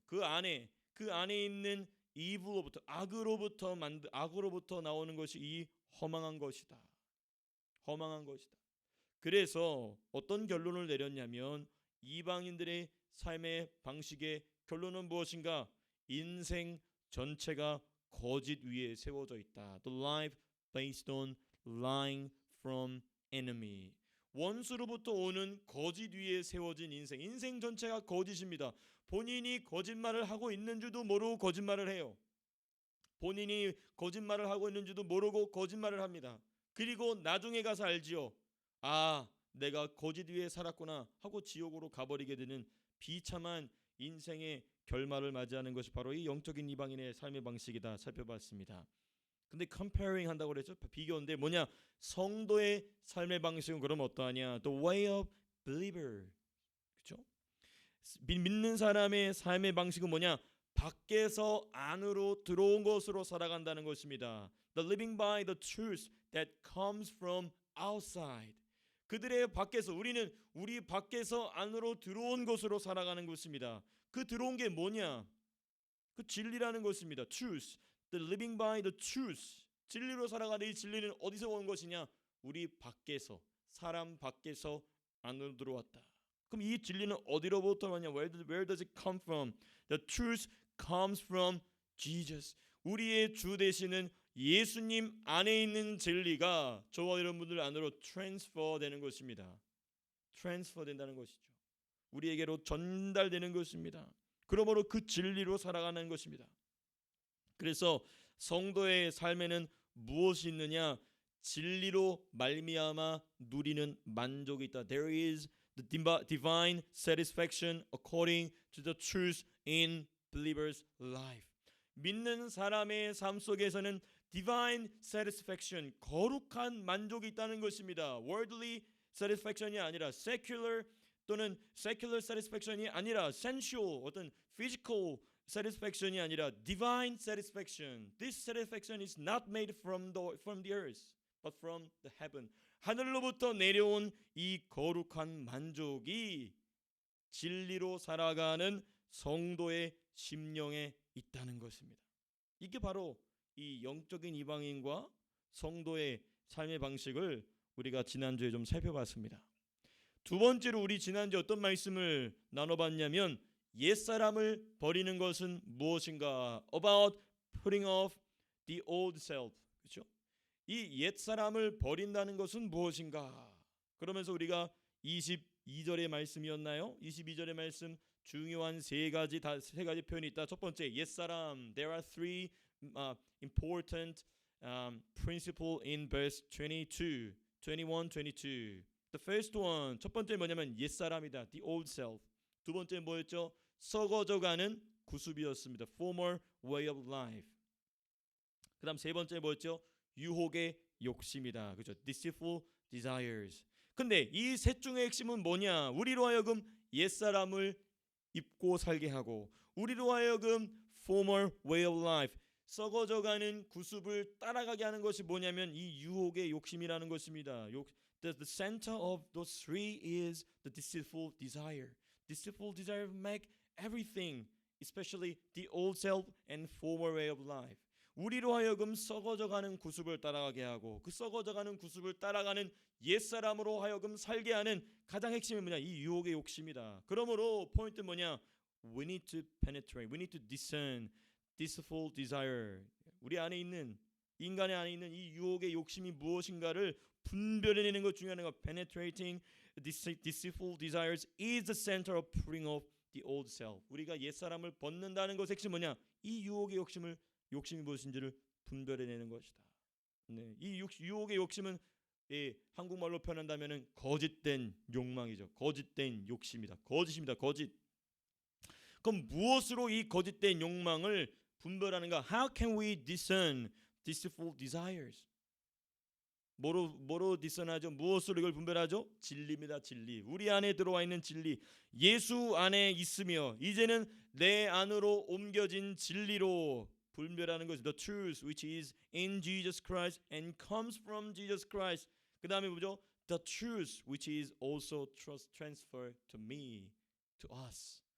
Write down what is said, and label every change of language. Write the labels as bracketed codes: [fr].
[ko] 그 안에 있는 evil로부터 악으로부터 나오는 것이 이 허망한 것이다. 허망한 것이다. 그래서 어떤 결론을 내렸냐면 이방인들의 삶의 방식의 결론은 무엇인가? 인생 전체가 거짓 위에 세워져 있다. [en] The life based on lying from enemy. [ko] 원수로부터 오는 거짓 위에 세워진 인생 전체가 거짓입니다. 본인이 거짓말을 하고 있는 줄도 모르고 거짓말을 해요. 본인이 거짓말을 하고 있는 줄도 모르고 거짓말을 합니다. 그리고 나중에 가서 알지요. 내가 거짓 위에 살았구나 하고 지옥으로 가버리게 되는 비참한 인생의 결말을 맞이하는 것이 바로 이 영적인 이방인의 삶의 방식이다 살펴봤습니다. 근데 comparing 한다고 그랬죠. 비교인데 뭐냐? 성도의 삶의 방식은 그럼 어떠하냐? [en] The way of believer. [ko] 그렇죠? 믿는 사람의 삶의 방식은 뭐냐? 밖에서 안으로 들어온 것으로 살아간다는 것입니다. [en] The living by the truth that comes from outside. [ko] 그들의 밖에서 우리 밖에서 안으로 들어온 것으로 살아가는 것입니다. 그 들어온 게 뭐냐? 그 진리라는 것입니다. Truth. [en] The living by the truth. [ko] 진리로 살아가는 이 진리는 어디서 온 것이냐? 우리 밖에서, 사람 밖에서 안으로 들어왔다. 그럼 이 진리는 어디로부터 왔냐? [en] Where does it come from? The truth comes from Jesus. [ko] 우리의 주 되시는 예수님 안에 있는 진리가 저와 여러분들 안으로 transfer 되는 것입니다. transfer 된다는 것이죠. 우리에게로 전달되는 것입니다. 그러므로 그 진리로 살아가는 것입니다. 그래서 성도의 삶에는 무엇이 있느냐? 진리로 말미암아 누리는 만족이 있다. [en] There is the divine satisfaction according to the truth in believers' life. [ko] 믿는 사람의 삶 속에서는 [en] divine satisfaction, [ko] 거룩한 만족이 있다는 것입니다. [en] worldly satisfaction이 아니라 secular [ko] 또는 [en] secular satisfaction이 아니라 sensual, [ko] 어떤 [en] physical satisfaction이 아니라 divine satisfaction. This satisfaction is not made from the earth, but from the heaven. [ko] 하늘로부터 내려온 이 거룩한 만족이 진리로 살아가는 성도의 심령에 있다는 것입니다. 이게 바로 이 영적인 이방인과 성도의 삶의 방식을 우리가 지난주에 좀 살펴봤습니다. 두 번째로 우리 지난주에 어떤 말씀을 나눠봤냐면 옛사람을 버리는 것은 무엇인가? [en] About putting off the old self. [ko] 그렇죠? 이 옛사람을 버린다는 것은 무엇인가? 그러면서 우리가 22절의 말씀이었나요? 22절의 말씀 중요한 세 가지 표현이 있다. 첫 번째, 옛사람. [en] There are three important principle in verse 22, 21, 22. The first one, [ko] 첫 번째 뭐냐면 옛사람이다. [en] The old self. [ko] 두 번째 뭐였죠? 썩어져가는 구습이었습니다. [en] Former way of life. [ko] 그다음 세 번째 뭐였죠? 유혹의 욕심이다. 그렇죠? [en] Deceitful desires. [ko] 근데 이 셋 중의 핵심은 뭐냐? 우리로 하여금 옛사람을 입고 살게 하고 우리로 하여금 [en] former way of life, [ko] 썩어져가는 구습을 따라가게 하는 것이 뭐냐면 이 유혹의 욕심이라는 것입니다. [en] The center of those three is the deceitful desire. Deceitful desire make everything, especially the old self and former way of life. [ko] 우리로 하여금 썩어져가는 구습을 따라가게 하고 그 썩어져가는 구습을 따라가는 옛사람으로 하여금 살게 하는 가장 핵심이 뭐냐? 이 유혹의 욕심이다. 그러므로 포인트 뭐냐? [en] We need to penetrate. We need to discern deceitful desire. [ko] 우리 안에 있는 인간의 안에 있는 이 유혹의 욕심이 무엇인가를 분별해내는 것 중요한 것. [en] Penetrating deceitful desires is the center of putting off the old self. [ko] 우리가 옛사람을 벗는다는 것의 핵심이 뭐냐? 이 유혹의 욕심이 무엇인지를 분별해내는 것이다. 네, 이 유혹의 욕심은 한국말로 표현한다면은 거짓된 욕망이죠. 거짓된 욕심이다. 거짓입니다. 거짓. 그럼 무엇으로 이 거짓된 욕망을 분별하는가? [en] How can we discern deceitful desires? [ko] 뭐로 discern하죠? 무엇으로 이걸 분별하죠? 진리입니다. 진리. 우리 안에 들어와 있는 진리. 예수 안에 있으며 이제는 내 안으로 옮겨진 진리로 분별하는 것이 [en] the truth which is in Jesus Christ and comes from Jesus Christ. [ko] 그 다음에 뭐죠? [en] The truth which is also transferred to me, to us.